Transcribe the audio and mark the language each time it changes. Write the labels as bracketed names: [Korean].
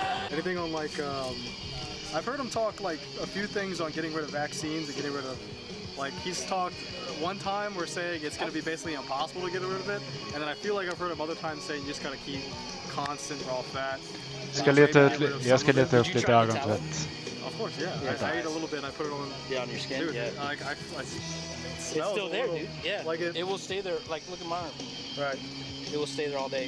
[English] Anything on like, I've heard him talk like a few things on getting rid of vaccines and getting rid of, like he's talked one time we're saying it's going to be basically impossible to get rid of it, and then I feel like I've heard him other times saying you just got to keep constant raw fat. [Swedish] Jag ska leta upp lite ögontvätt. [English] Of course, yeah. I ate a little bit and I put it on. Yeah, on your skin. Dude, Yeah. I It's still there, dude. Yeah. Like it will stay there. Like, look at mine. Right. It will stay there all day.